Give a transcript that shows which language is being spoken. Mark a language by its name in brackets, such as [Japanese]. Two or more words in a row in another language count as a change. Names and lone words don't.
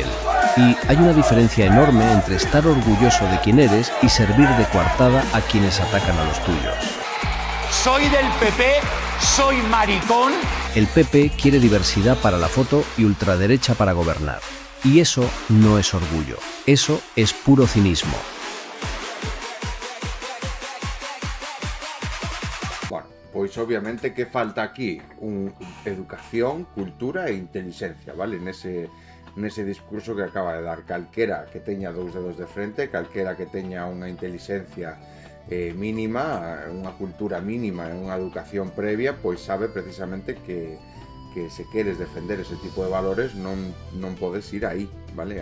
[Spanish] Y hay una diferencia enorme entre estar orgulloso de quién eres y servir de coartada a quienes atacan a los tuyos. Soy del PP, soy maricón. El PP quiere diversidad para la foto y ultraderecha para gobernar. Y eso no es orgullo, eso es puro cinismo. [Galician] Bueno, pois obviamente que falta aquí educación, cultura e inteligencia, vale? Nese discurso que acaba de dar calquera que teña dous dedos de frente, calquera que teña unha inteligencia mínima, unha cultura mínima e unha educación previa, pois sabe precisamente que se queres defender ese tipo de valores non podes ir aí, vale?